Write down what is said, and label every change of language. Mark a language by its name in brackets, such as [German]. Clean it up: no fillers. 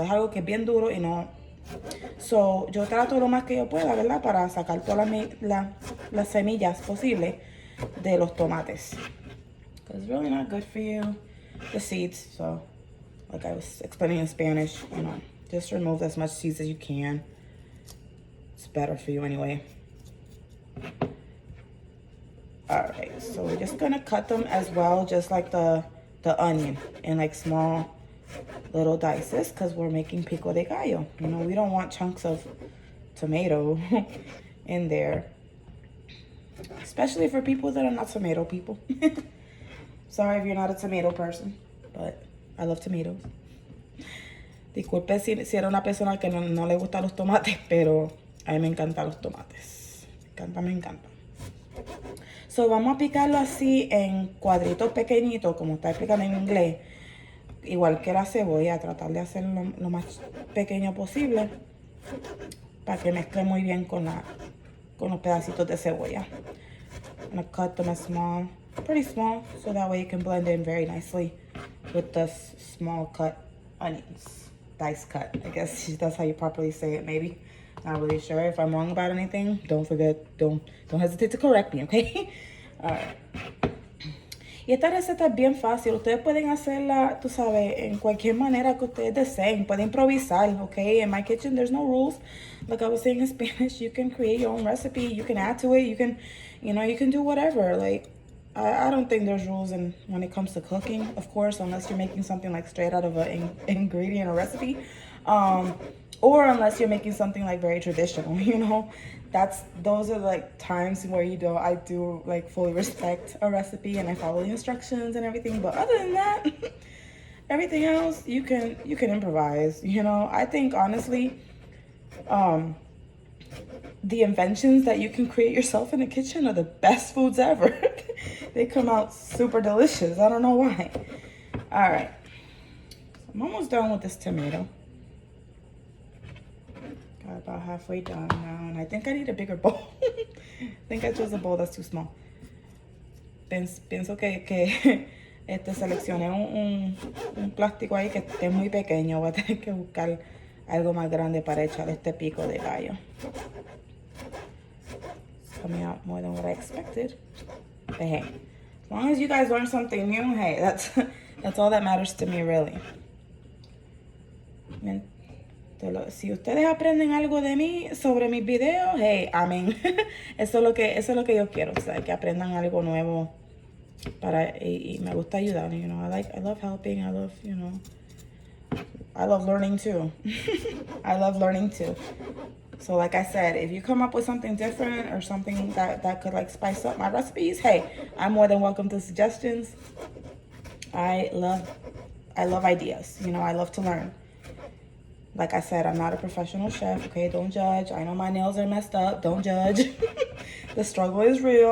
[Spanish] Es algo que es bien duro y no. So, yo trato lo más que yo pueda, ¿verdad? Para sacar todas las semillas posibles de los tomates. [English] Because it's really not good for you, the seeds. So, like I was explaining in Spanish, just remove as much seeds as you can. It's better for you anyway. Alright, so we're just gonna cut them as well, just like the onion, in like small little dices, because we're making pico de gallo. We don't want chunks of tomato in there, especially for people that are not tomato people. Sorry if you're not a tomato person, but I love tomatoes. [Spanish] Disculpe si era una persona que no le gustan los tomates, pero a mí me encantan los tomates. Me encanta. So, vamos a picarlo así en cuadritos pequeñitos, como está explicando en inglés. Igual que la cebolla, tratar de hacerlo lo más pequeño posible para que mezcle muy bien con los pedacitos de cebolla. [English] I'm going to cut them as small, pretty small, so that way you can blend in very nicely with the small cut onions. Dice cut, I guess that's how you properly say it, maybe. Not really sure. If I'm wrong about anything, don't hesitate to correct me, okay? Alright. [Spanish] Y esta receta es bien fácil. Ustedes pueden hacerla, tú sabes, en cualquier manera que ustedes deseen. Pueden improvisar, okay? [English] In my kitchen, there's no rules. Like I was saying in Spanish, you can create your own recipe. You can add to it. You can, you can do whatever. Like, I don't think there's rules when it comes to cooking, of course, unless you're making something like straight out of an ingredient or recipe. Or unless you're making something like very traditional, those are like times where I do like fully respect a recipe and I follow the instructions and everything. But other than that, everything else you can improvise. I think honestly, the inventions that you can create yourself in the kitchen are the best foods ever. They come out super delicious. I don't know why. All right, I'm almost done with this tomato. Got about halfway done now, and I think I need a bigger bowl. I think I chose a bowl that's too small. [Spanish] Pienso que seleccioné un plástico ahí que esté muy pequeño. Voy a tener que buscar algo más grande para echar este pico de gallo. [English] It's coming out more than what I expected. But hey, as long as you guys learn something new, hey, that's all that matters to me, really. [Spanish] Si ustedes aprenden algo de mí sobre mis videos, hey, amén. Eso es lo que yo quiero, o sea, que aprendan algo nuevo y me gusta ayudar, [English] I love helping, I love learning too. I love learning too. So like I said, if you come up with something different or something that could like spice up my recipes, hey, I'm more than welcome to suggestions. I love ideas, I love to learn. Like I said, I'm not a professional chef, okay? Don't judge. I know my nails are messed up. Don't judge. The struggle is real.